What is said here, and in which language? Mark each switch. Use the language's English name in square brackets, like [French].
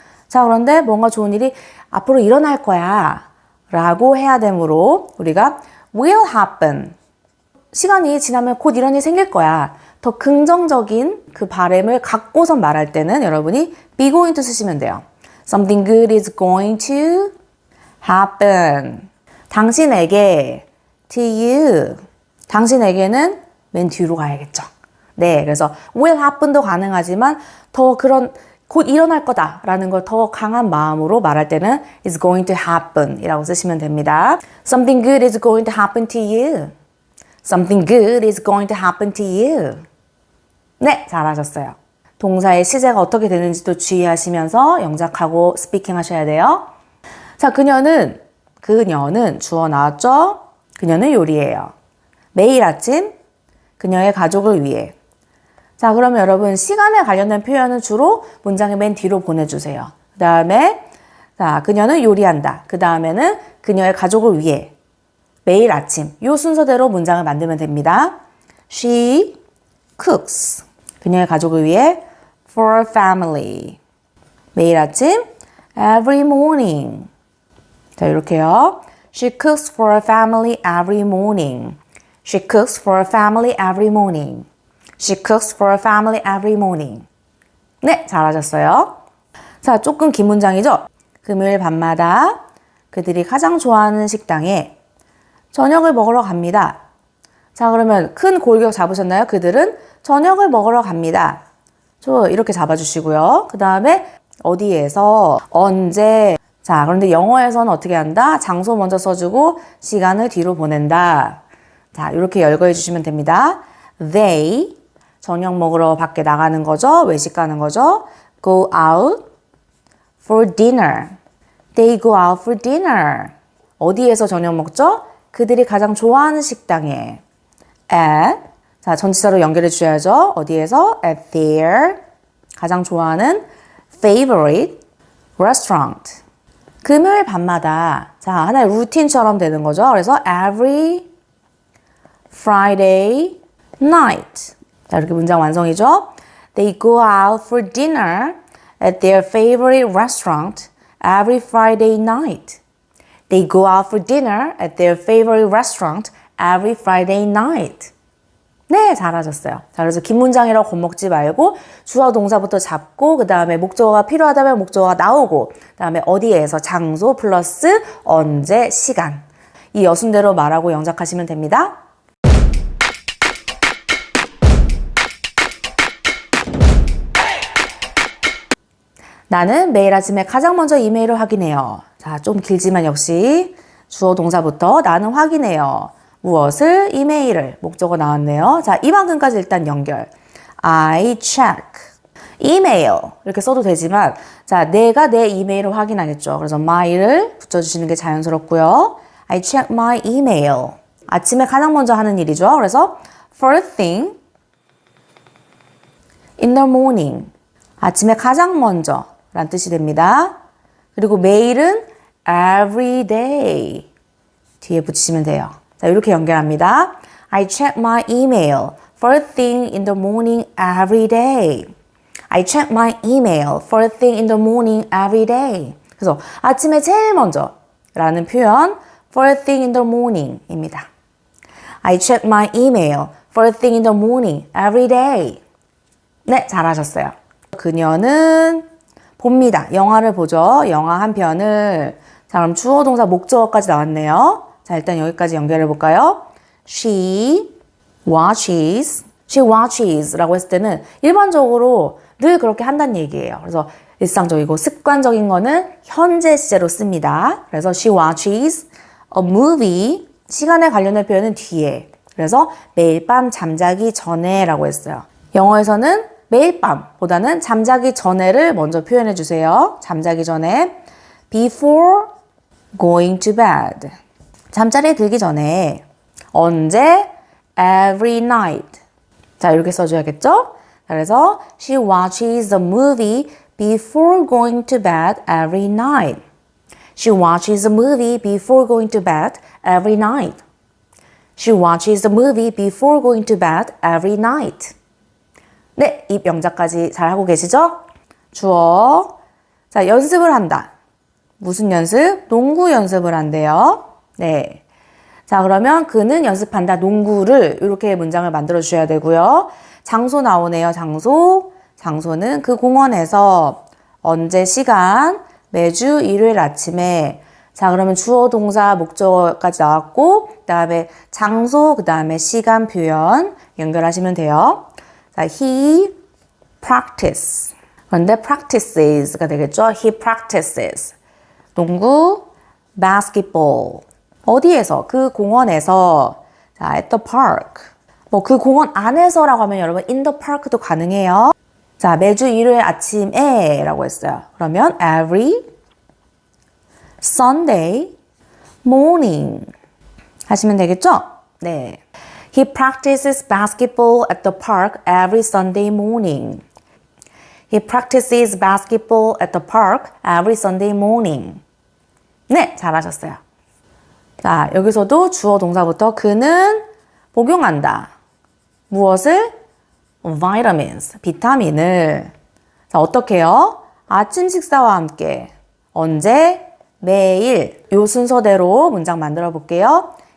[Korean] 자, 그런데 뭔가 좋은 일이 앞으로 일어날 거야 라고 해야 되므로 우리가 [English] will happen. [Korean] 시간이 지나면 곧 이런 일이 생길 거야. 더 긍정적인 그 바람을 갖고서 말할 때는 여러분이 [English] be going to [Korean] 쓰시면 돼요. [English] Something good is going to happen. [Korean] 당신에게, [English] to you. [Korean] 당신에게는 맨 뒤로 가야겠죠. 네, 그래서 [English] will happen [Korean] 도 가능하지만 더 그런 곧 일어날 거다라는 걸 더 강한 마음으로 말할 때는 [English] is going to happen [Korean] 이라고 쓰시면 됩니다. [English] Something good is going to happen to you. Something good is going to happen to you. [Korean] 네, 잘하셨어요. 동사의 시제가 어떻게 되는지도 주의하시면서 영작하고 스피킹 하셔야 돼요. 자, 그녀는 주어 나왔죠? 그녀는 요리해요. 매일 아침 그녀의 가족을 위해. 자, 그러면 여러분 시간에 관련된 표현은 주로 문장의 맨 뒤로 보내주세요. 그 다음에 자, 그녀는 요리한다. 그 다음에는 그녀의 가족을 위해. 매일 아침 이 순서대로 문장을 만들면 됩니다. [English] She cooks. [Korean] 그녀의 가족을 위해 [English] for family. [Korean] 매일 아침 [English] every morning. [Korean] 자, 이렇게요. [English] She cooks for her family every morning. She cooks for her family every morning. She cooks for her family every morning. [Korean] 네, 잘하셨어요. 자, 조금 긴 문장이죠? 금요일 밤마다 그들이 가장 좋아하는 식당에 저녁을 먹으러 갑니다. 자, 그러면 큰 골격 잡으셨나요? 그들은 저녁을 먹으러 갑니다. 이렇게 잡아주시고요. 그 다음에 어디에서, 언제. 자, 그런데 영어에서는 어떻게 한다? 장소 먼저 써주고 시간을 뒤로 보낸다. 자, 이렇게 열거해 주시면 됩니다. They, 저녁 먹으러 밖에 나가는 거죠. 외식 가는 거죠. [English] Go out for dinner. They go out for dinner. [Korean] 어디에서 저녁 먹죠? 그들이 가장 좋아하는 식당에. At, 자, 전치사로 연결해 주셔야죠. 어디에서? [English] At their, [Korean] 가장 좋아하는 [English] favorite restaurant. [Korean] 금요일 밤마다, 자, 하나의 루틴처럼 되는 거죠. [English] 그래서 every Friday night. [Korean] 자, 이렇게 문장 완성이죠. [English] They go out for dinner at their favorite restaurant every Friday night. They go out for dinner at their favorite restaurant every Friday night. [Korean] 네, 잘하셨어요. 자, 그래서 긴 문장이라고 겁먹지 말고 주어 동사부터 잡고 그 다음에 목적어가 필요하다면 목적어가 나오고 그 다음에 어디에서 장소 플러스 언제 시간 이 여순대로 말하고 영작하시면 됩니다. 나는 매일 아침에 가장 먼저 이메일을 확인해요. 자, 좀 길지만 역시 주어 동사부터 나는 확인해요. 무엇을? 이메일을. 목적어 나왔네요. 자, 이만큼까지 일단 연결. [English] I check. 이메일. [Korean] 이렇게 써도 되지만, 자, 내가 내 이메일을 확인하겠죠. 그래서 my를 붙여주시는 게 자연스럽고요. [English] I check my email. [Korean] 아침에 가장 먼저 하는 일이죠. [English] 그래서 first thing in the morning. [Korean] 아침에 가장 먼저 라는 뜻이 됩니다. 그리고 매일은 [English] every day. [Korean] 뒤에 붙이시면 돼요. 자, 이렇게 연결합니다. [English] I check my email first thing in the morning every day. I check my email first thing in the morning every day. [Korean] 그래서 아침에 제일 먼저 라는 표현 [English] first thing in the morning [Korean] 입니다. [English] I check my email first thing in the morning every day. [Korean] 네, 잘하셨어요. 그녀는 봅니다. 영화를 보죠. 영화 한 편을. 자, 그럼 주어 동사 목적어까지 나왔네요. 자, 일단 여기까지 연결해 볼까요? [English] She watches [Korean] 라고 했을 때는 일반적으로 늘 그렇게 한다는 얘기예요. 그래서 일상적이고 습관적인 거는 현재 시제로 씁니다. 그래서 [English] she watches a movie [Korean] 시간에 관련된 표현은 뒤에. 그래서 매일 밤 잠자기 전에 라고 했어요. 영어에서는 매일 밤보다는 잠자기 전에를 먼저 표현해 주세요. 잠자기 전에 [English] before going to bed. [Korean] 잠자리에 들기 전에. 언제? [English] every night. [Korean] 자, 이렇게 써줘야겠죠? [English] 그래서 she watches the movie before going to bed every night. She watches the movie before going to bed every night. She watches the movie before going to bed every night. [Korean] 네, 이 영작까지 잘 하고 계시죠? 주어. 자, 연습을 한다. 무슨 연습? 농구 연습을 한대요. 네. 자, 그러면 그는 연습한다. 농구를 이렇게 문장을 만들어 주셔야 되고요. 장소 나오네요. 장소. 장소는 그 공원에서 언제 시간? 매주 일요일 아침에. 자, 그러면 주어 동사 목적어까지 나왔고 그 다음에 장소, 그 다음에 시간 표현 연결하시면 돼요. 자, [English] he practice. [Korean] 그런데 practices가 되겠죠. [English] He practices. 농구, basketball. [Korean] 어디에서? 그 공원에서. 자, [English] at the park. [Korean] 뭐 그 공원 안에서라고 하면 여러분 [English] in the park [Korean] 도 가능해요. 자, 매주 일요일 아침에 라고 했어요. 그러면 [English] every Sunday morning [Korean] 하시면 되겠죠? 네. [English] He practices basketball at the park every Sunday morning. He practices basketball at the park every Sunday morning. [Korean] 네, 잘하셨어요. 자, 여기서도 주어 동사부터 그는 복용한다. 무엇을? vitamins, 비타민을. 자, 어떻게 해요? 아침 식사와 함께. 언제? 매일 요 순서대로 문장 만들어 볼게요.